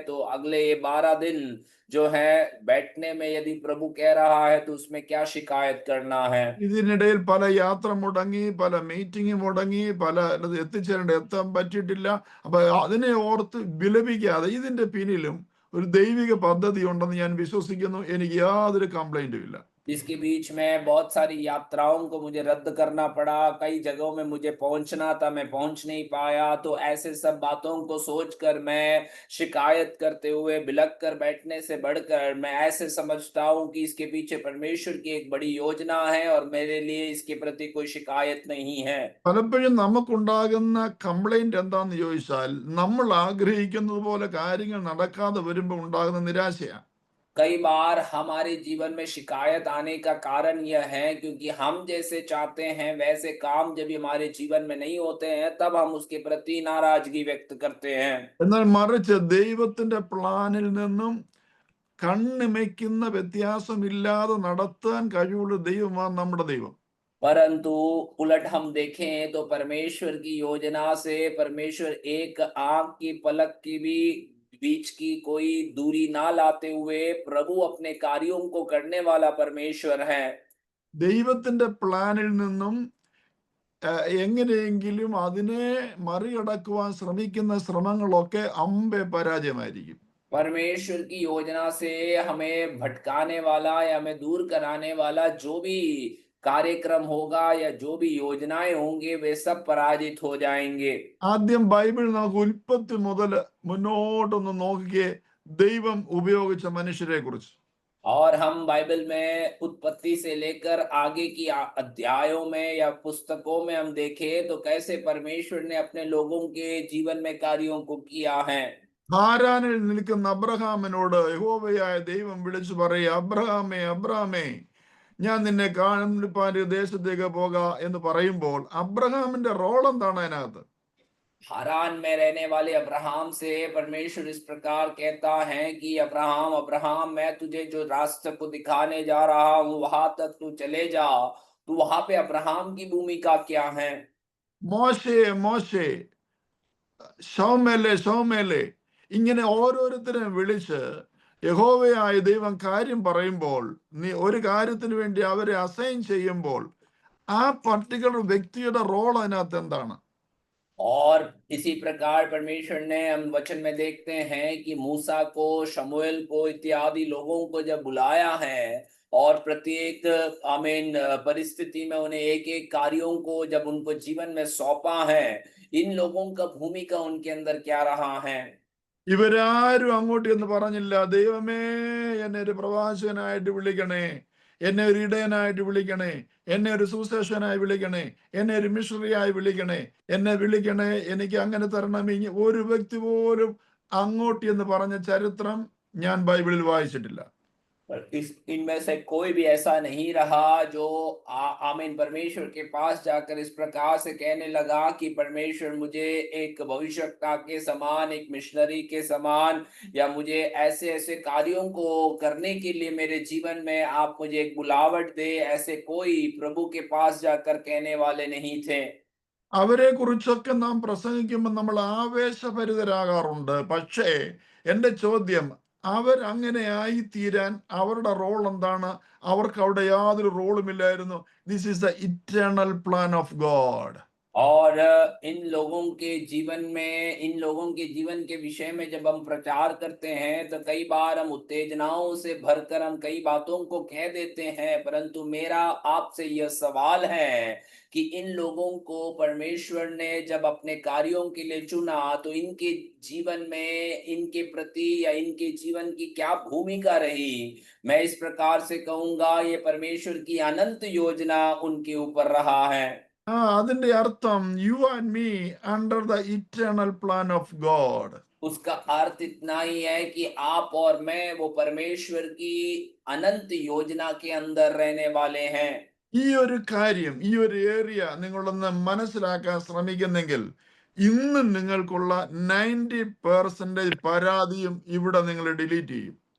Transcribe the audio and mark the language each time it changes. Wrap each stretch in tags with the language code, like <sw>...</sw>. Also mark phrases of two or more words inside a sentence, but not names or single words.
<hi>तो अगले ये 12 दिन जो है बैठने में यदि प्रभु कह रहा है तो उसमें क्या शिकायत करना है।</hi> <ml>ഇതിനിടയിൽ പല യാത്ര മുടങ്ങി, പല മീറ്റിംഗ് മുടങ്ങി, പല എത്താൻ പറ്റിയിട്ടില്ല. അപ്പൊ അതിനെ ഓർത്ത് വിലപിക്കാതെ ഇതിന്റെ പിന്നിലും ഒരു ദൈവിക പദ്ധതി ഉണ്ടെന്ന് ഞാൻ വിശ്വസിക്കുന്നു. എനിക്ക് യാതൊരു കംപ്ലൈന്റും ഇല്ല.</ml> <hi>इसके बीच में बहुत सारी यात्राओं को मुझे रद्द करना पड़ा। कई जगहों में मुझे पहुंचना था, मैं पहुंच नहीं पाया। तो ऐसे सब बातों को सोचकर मैं शिकायत करते हुए बिलख कर बैठने से बढ़कर मैं ऐसे समझता हूं कि इसके पीछे परमेश्वर की एक बड़ी योजना है और मेरे लिए इसके प्रति कोई शिकायत नहीं है।</hi> <ml>പലപ്പോഴും നമുക്കുണ്ടാകുന്ന കംപ്ലൈന്റ് എന്താന്ന് ചോദിച്ചാൽ നമ്മൾ ആഗ്രഹിക്കുന്നത് പോലെ കാര്യങ്ങൾ നടക്കാതെ വരുമ്പോൾ ഉണ്ടാകുന്ന നിരാശയാണ്.</ml> <hi>कई बार हमारे जीवन में शिकायत आने का कारण यह है क्योंकि हम जैसे चाहते हैं वैसे काम जब हमारे जीवन में नहीं होते हैं तब हम उसके प्रति नाराजगी व्यक्त करते हैं।</hi> <ml>എന്നാൽ മറിച്ച് ദൈവത്തിന്റെ പ്ലാനിൽ നിന്നും കണ്ണിമയ്ക്കുന്ന വ്യത്യാസമില്ലാതെ നടത്താൻ കഴിവുള്ള ദൈവമാണ് നമ്മുടെ ദൈവം.</ml> <hi>परंतु उलट हम देखें तो परमेश्वर की योजना से परमेश्वर एक आंख की पलक की भी बीच की कोई दूरी ना लाते हुए प्रभु अपने कार्यों को करने वाला परमेश्वर है।</hi> <ml>ദൈവത്തിന്റെ പ്ലാനിൽ നിന്നും എങ്ങനെയെങ്കിലും അതിനെ മറികടക്കുവാൻ ശ്രമിക്കുന്ന ശ്രമങ്ങളൊക്കെ അമ്പെ പരാജയമായിരിക്കും.</ml> <hi>परमेश्वर की योजना से हमें भटकाने वाला या हमें दूर कराने वाला जो भी कार्यक्रम होगा या जो भी योजनाएं होंगे वे सब पराजित हो जाएंगे।</hi> <ml>ആദ്യം ബൈബിൾ നമുക്ക് ഉൽപ്പത്തി മുതൽ മുന്നോട്ടൊന്ന് നോക്കിക്കേ, ദൈവം ഉപയോഗിച്ച മനുഷ്യരെ കുറിച്ച്.</ml> <hi>और हम बाइबल में उत्पत्ति से लेकर आगे की अध्यायों में या पुस्तकों में हम देखें तो कैसे परमेश्वर ने अपने लोगों के जीवन में कार्यों को किया है।</hi> <ml>ഹാരാനിൽ നിൽക്കുന്ന അബ്രഹാമിനോട് യഹോവയായ ദൈവം വിളിച്ചു പറയുക, അബ്രഹാമേ അബ്രഹാമേ, ഞാൻ നിന്നെ കാണിപ്പാൻ ഒരു ദേശത്തേക്ക് പോക എന്ന് പറയുമ്പോൾ അബ്രഹാമിന്റെ റോൾ എന്താണ് അതിനകത്ത്?</ml> <hi>हारान में रहने वाले अब्राहम से परमेश्वर इस प्रकार कहता है कि अब्राहम अब्राहम मैं तुझे जो रास्ते को दिखाने जा रहा हूं वहां तक तू चले जा। तो वहां पे अब्राहम की भूमिका क्या है।</hi> <ml>മോശേ മോശേ, ശൗമേലെ ശൗമേലെ, ഇങ്ങനെ ഓരോരുത്തരെയും വിളിച്ച് യഹോവയായ ദൈവം കാര്യം പറയുമ്പോൾ, നീ ഒരു കാര്യത്തിന് വേണ്ടി അവരെ അസൈൻ ചെയ്യുമ്പോൾ ആ പർട്ടിക്കുലർ വ്യക്തിയുടെ റോൾ അതിനകത്ത് എന്താണ്?</ml> <hi>और इसी प्रकार परमेश्वर ने हम वचन में देखते हैं कि मूसा को, शमूएल को इत्यादि लोगों को जब बुलाया है और प्रत्येक आमीन परिस्थिति में उन्हें एक एक कार्यों को जब उनको जीवन में सौंपा है, इन लोगों का भूमिका उनके अंदर क्या रहा है।</hi> <ml>ഇവരാരും അങ്ങോട്ട് എന്ന് പറഞ്ഞില്ല, ദൈവമേ എന്നെ ഒരു പ്രവാചകനായിട്ട് വിളിക്കണേ, എന്നെ ഒരു ഇടയനായിട്ട് വിളിക്കണേ, എന്നെ ഒരു സുശേഷനായി വിളിക്കണേ, എന്നെ ഒരു മിഷണറിയായി വിളിക്കണേ, എന്നെ വിളിക്കണേ, എനിക്ക് അങ്ങനെ തരണം. ഒരു വ്യക്തി പോലും അങ്ങോട്ട് എന്ന് പറഞ്ഞ ചരിത്രം ഞാൻ ബൈബിളിൽ വായിച്ചിട്ടില്ല.</ml> <hi>पर इस इनमें से कोई भी ऐसा नहीं रहा जो आमीन परमेश्वर के पास जाकर इस प्रकार से कहने लगा कि परमेश्वर मुझे एक भविष्यवक्ता के समान, एक मिशनरी के समान या मुझे ऐसे ऐसे कार्यों को करने के लिए मेरे जीवन में आप मुझे एक बुलावट दे। ऐसे कोई प्रभु के पास जाकर कहने वाले नहीं थे।</hi> <ml>അവരെ കുറിച്ചൊക്കെ നാം പ്രസംഗിക്കുമ്പോൾ നമ്മൾ ആവേശഭരിതരാകാറുണ്ട്. പക്ഷേ എൻ്റെ ചോദ്യം, അവരങ്ങനെ ആയിത്തീരാൻ അവരുടെ റോൾ എന്താണ്? അവർക്ക് അവിടെ യാതൊരു റോളുമില്ലായിരുന്നു.</ml> <en>This is the eternal plan of God.</en> <hi>और इन लोगों के जीवन के विषय में जब हम प्रचार करते हैं तो कई बार हम उत्तेजनाओं से भरकर हम कई बातों को कह देते हैं, परंतु मेरा आपसे यह सवाल है कि इन लोगों को परमेश्वर ने जब अपने कार्यों के लिए चुना तो इनके जीवन में इनके प्रति या इनके जीवन की क्या भूमिका रही। मैं इस प्रकार से कहूंगा, ये परमेश्वर की अनंत योजना उनके ऊपर रहा है।</hi> <ml>അതിന്റെ അർത്ഥം</ml> <en>you and me under the eternal plan of God.</en> <hi>उसका अर्थ इतना ही है कि आप और मैं वो परमेश्वर की अनंत योजना के अंदर रहने वाले हैं।</hi> <ml>ഈ ഒരു കാര്യം, ഈ ഒരു ഏരിയ നിങ്ങളൊന്ന് മനസ്സിലാക്കാൻ ശ്രമിക്കുന്നെങ്കിൽ ഇന്ന് നിങ്ങൾക്കുള്ള 90% പരാതിയും ഇവിടെ നിങ്ങൾ ഡിലീറ്റ് ചെയ്യും.</ml>